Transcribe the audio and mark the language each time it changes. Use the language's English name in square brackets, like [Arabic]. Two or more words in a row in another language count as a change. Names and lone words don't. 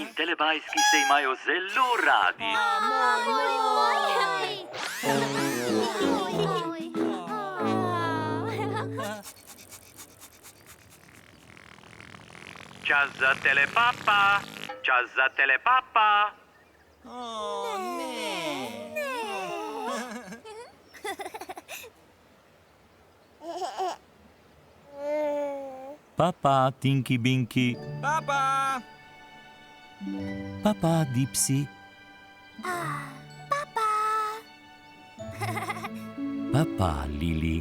[Slovenian] telebajski se imajo zelo radi. Čas za telepapa, čas za telepapa. Papa, Tinky Binky. Papa! Papa, Dipsy. Papa, Lili.